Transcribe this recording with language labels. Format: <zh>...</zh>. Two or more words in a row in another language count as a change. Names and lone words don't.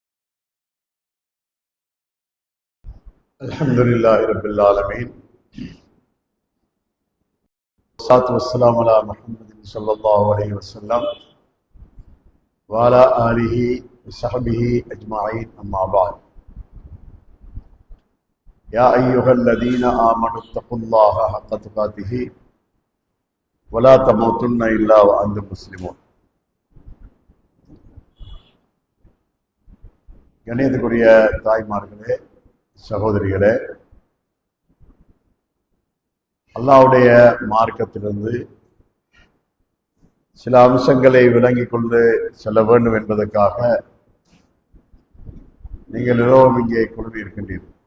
<ar>الحمد لله رب العالمين والصلاة والسلام على محمد صلى الله عليه وسلم وعلى آله وصحبه أجمعين أما بعد يا أيها الذين آمنوا اتقوا الله حق تقاته ولا تموتن إلا وأنتم مسلمون.</ar> <ta>கண்ணியத்துக்குரிய தாய்மார்களே, சகோதரிகளே, அல்லாஹ்வுடைய மார்க்கத்திலிருந்து சில அம்சங்களை விளங்கிக் கொண்டு செல்ல வேண்டும் என்பதற்காக நீங்கள் எல்லோரும் இங்கே குழுமி இருக்கின்றீர்கள்.</ta>